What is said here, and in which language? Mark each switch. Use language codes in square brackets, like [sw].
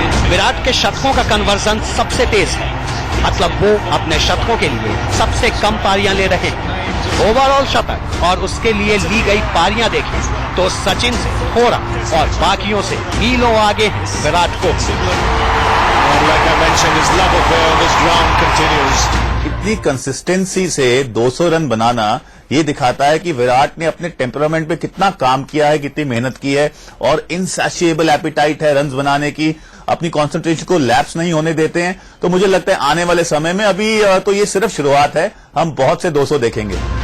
[hi] विराट के शतकों का कन्वर्जन सबसे तेज है, मतलब वो अपने शतकों के लिए सबसे कम पारियां ले रहे हैं। ओवरऑल शतक और उसके लिए ली गई पारियां देखें तो सचिन से थोड़ा और बाकियों से मीलों आगे हैं Virat Kohli. [en] And like I mentioned, his love affair on this ground continues. [hi] इतनी कंसिस्टेंसी से 200 रन बनाना ये दिखाता है कि विराट ने अपने टेम्परामेंट पे कितना काम किया है, कितनी मेहनत की है और [en] insatiable appetite [hi] है रन्स बनाने की, अपनी कंसंट्रेशन को लैप्स नहीं होने देते हैं। तो मुझे लगता है आने वाले समय में अभी तो ये सिर्फ शुरुआत है, हम बहुत से 200 देखेंगे।